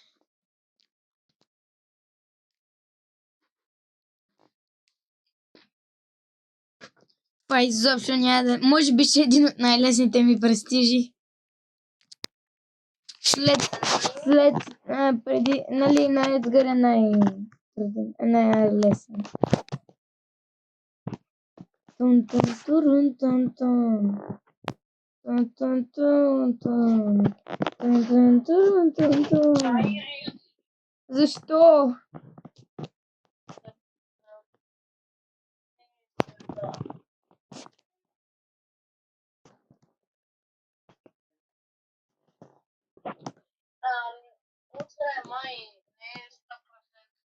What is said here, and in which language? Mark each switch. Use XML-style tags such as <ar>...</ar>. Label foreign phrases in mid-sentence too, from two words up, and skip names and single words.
<bg>Това изобщо няма да... Може би ще е един от най-лесните ми престижи. Преди, нали, на Едгар е лесен. Тун тун турун тун тун. Тун тун тун тун. Тун тун турун тун тун. Защо? Утре май не е 100%.</bg>